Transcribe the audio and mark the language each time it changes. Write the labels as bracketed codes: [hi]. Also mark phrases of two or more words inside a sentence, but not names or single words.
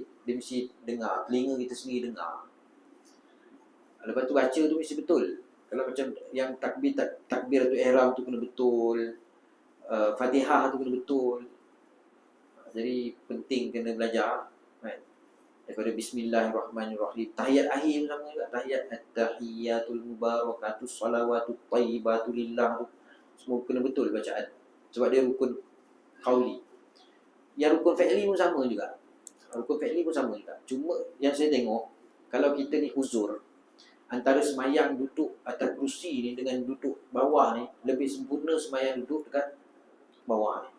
[ms] Dia mesti dengar, telinga kita sendiri dengar. Lepas tu baca tu mesti betul. Kalau macam yang takbiratul ihram tu kena betul, Fatihah tu kena betul. Jadi penting kena belajar kan? Daripada bismillahirrahmanirrahim. Tahiyat akhir sama juga. [ar] Tahiyat التحيات المباركات الصلوات الطيبات لله, [ms] semua kena betul bacaan. Sebab dia rukun qauli. Yang rukun fi'li pun sama juga. Cuma yang saya tengok, kalau kita ni uzur, antara semayang duduk atas kerusi ni dengan duduk bawah ni, lebih sempurna semayang duduk dekat bawah ni.